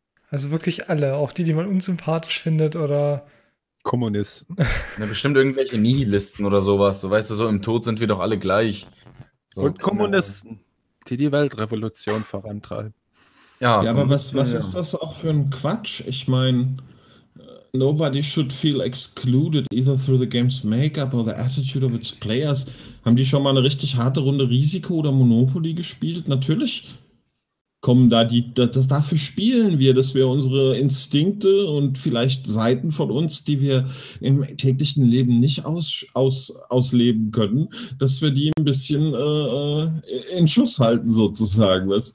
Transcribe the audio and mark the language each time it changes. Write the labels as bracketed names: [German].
[German] Also wirklich alle, auch die, die man unsympathisch findet oder Kommunisten. Ja, bestimmt irgendwelche Nihilisten oder sowas, so weißt du, so im Tod sind wir doch alle gleich. So, und Kommunisten. Die Weltrevolution vorantreiben. Ja, aber was ist das auch für ein Quatsch? Ich meine, [English] nobody should feel excluded either through the game's makeup or the attitude of its players. [German] Haben die schon mal eine richtig harte Runde Risiko oder Monopoly gespielt? Natürlich kommen da die, das dafür spielen wir, dass wir unsere Instinkte und vielleicht Seiten von uns, die wir im täglichen Leben nicht ausleben können, dass wir die ein bisschen in Schuss halten, sozusagen.